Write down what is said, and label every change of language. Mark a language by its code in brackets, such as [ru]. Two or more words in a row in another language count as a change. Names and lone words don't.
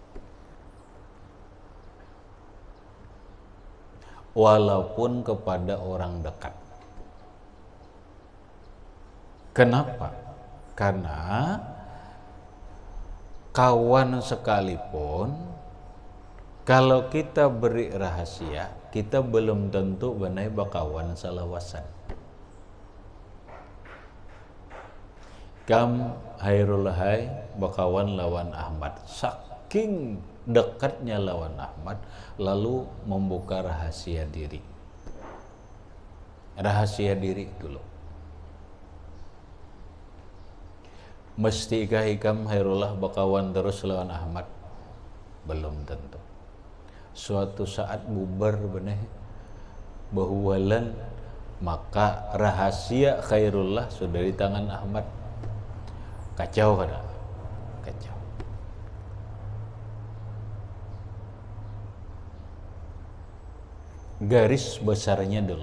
[id] Walaupun kepada orang dekat. Kenapa? [bjn] Karena kawan sekalipun, kalau kita beri rahasia, kita belum tentu benar bakawan salawasan. Kam Hairul Hai bakawan lawan Ahmad. Saking dekatnya lawan Ahmad, lalu membuka rahasia diri. Rahasia diri dulu. Mestikah ikam Hairullah bakawan terus lawan Ahmad? Belum tentu. Suatu saat bubar benih bahuwalan, maka rahasia Khairullah sudah di tangan Ahmad. Kacau kada? Kacau. Garis besarnya dulu.